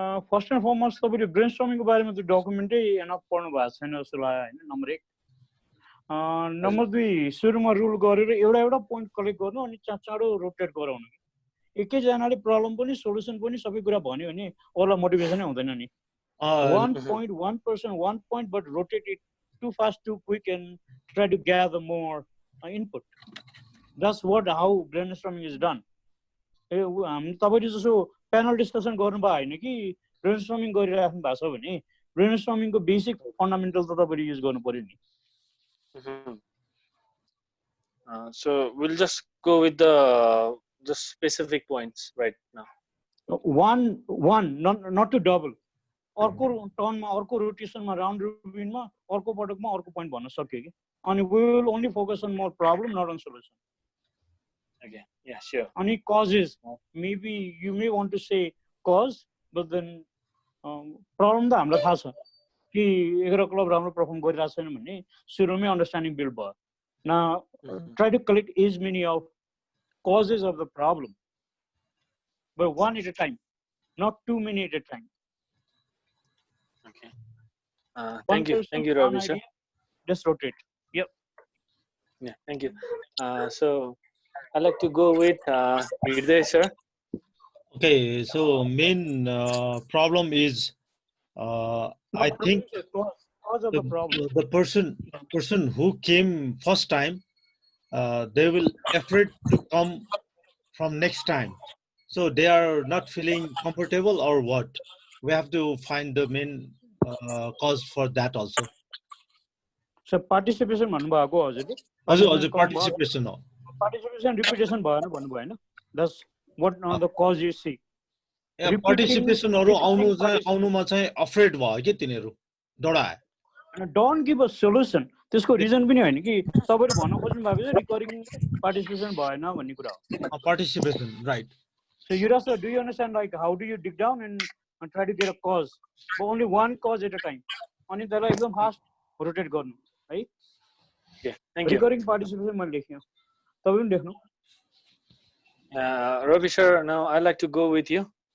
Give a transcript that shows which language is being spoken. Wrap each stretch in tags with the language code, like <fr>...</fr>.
<ne>First and foremost तपाईले ब्रेनस्टर्मिङको बारेमा त डकुमेन्टै एनफ पढ्नु भएको छैन जस्तो लाग्यो हैन नम्बर 1 नम्बर 2 सुरुमा रुल गरेर एउटा पोइन्ट कलेक्ट गर्नु अनि चाँडो रोटेट गराउनु एकैजनाले प्रब्लम पनि सोलुसन पनि सबै कुरा भन्यो भने अरूलाई मोटिभेसनै हुँदैन नि 1.1% 1</ne> <en>point but rotate it too fast too quick and try to gather more input. That's how brainstorming is done.</en> <ne>तपाईले जसो प्यानल डिस्कसन गर्नु भयो हैन कि ब्रेनस्टर्मिङ गरिराख्नु भएको छ भने ब्रेनस्टर्मिङको बेसिक फन्डामेन्टल त तपाईले युज गर्नु पर्यो नि.</ne> <en>So we'll just go with the specific points right now. One not to double.</en> <ne>अर्को टर्नमा अर्को रोटेसनमा राउन्ड रोबिनमा अर्को पटकमा अर्को पोइन्ट भन्न सक्यो कि अनि</ne> <en>we will only focus on more problem not on solution. Okay, yeah, sure. Any causes, maybe you may want to say cause, but then</en> <ne>problem त हामीलाई थाहा छ कि 11 क्लब राम्रो परफर्म गरिरहेको छैन भन्ने सुरुमै अन्डरस्ट्यान्डिङ बिल्ड भयो.</ne> <en>Now try to collect as many of causes of the problem, but one at a time, not too many at a time. Okay. Thank you, Ravi sir. Just rotate. Yep. Yeah, thank you. So I'd like to go with Hirday sir. Okay, so main problem is I think the person who came first time, they will afraid to come from next time, so they are not feeling comfortable or what. We have to find the main cause for that also.</en> <ne>So participation भन्नु भएको हजुरले हजुर participation हो. Participation repetition भएन भन्नु भयो हैन.</ne> <en>That's what the cause you see.</en> <ne>Participation हरु आउनुमा चाहिँ afraid भयो के तिनीहरु डराए.</ne> <en>Don't give a solution.</en> <ne>त्यसको रिजन पनि हैन कि तपाईले भन्न खोज्नु भएको छ रिकरिङ पार्टिसिपेसन भएन भन्ने कुरा हो.</ne> <en>Participation, right. So Yuvraj, do you understand like how do you dig down and try to get a cause, but only one cause at a time.</en> <ne>अनि त्यसलाई एकदम फास्ट रोटेट गर्नु है.</ne> <en>Okay, thank you.</en> <ne>Recurring participation मैले लेख्यो. तपाईले पनि लेख्नु.</ne> <en>Ravi sir, now I'd like to go with you.</en>